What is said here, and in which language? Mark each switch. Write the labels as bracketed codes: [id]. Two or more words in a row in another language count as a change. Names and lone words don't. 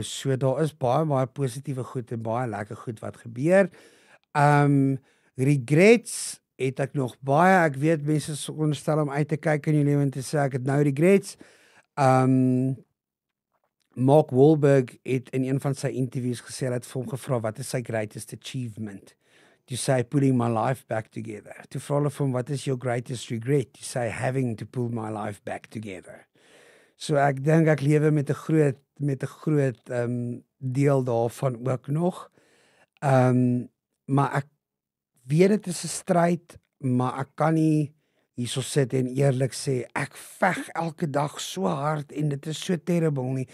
[af] So daar is baie positiewe goed en baie lekker goed wat gebeur. Regrets het ek nog baie. Ek weet mense onderstel om uit te kyk in jou lewe en te sê ek het nou regrets. Mark Wahlberg het in een van sy interviews gesê, hy het vir hom gevra wat is sy [en] greatest achievement? To say putting my life back together. [af] To vra hulle vir hom [en] what is your greatest regret? To say having to pull my life back together. [af] So ek dink ek lewe met 'n groot deel daarvan ook nog. Maar ek weet dit is 'n stryd, maar ek kan nie hierso sit en eerlik sê ek veg elke dag so hard en dit is so terrible nie.